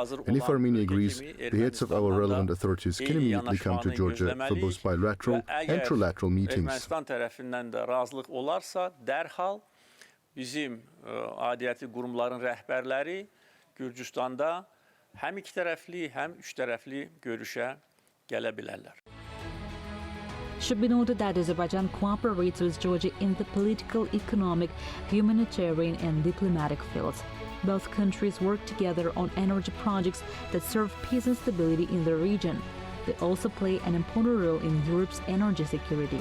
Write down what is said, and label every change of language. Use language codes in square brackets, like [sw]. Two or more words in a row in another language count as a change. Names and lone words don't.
[en] And if Armenia agrees, the heads of our relevant authorities can immediately come to Georgia for both bilateral and trilateral meetings. [az] Ermənistan tərəfindən də razılıq olarsa, dərhal bizim adiyyəti qurumların rəhbərləri Gürcüstanda həm iki tərəfli, həm üç tərəfli görüşə gələ bilərlər. [en] It should be noted that Azerbaijan cooperates with Georgia in the political, economic, humanitarian and diplomatic fields. Both countries work together on energy projects that serve peace and stability in the region. They also play an important role in Europe's energy security.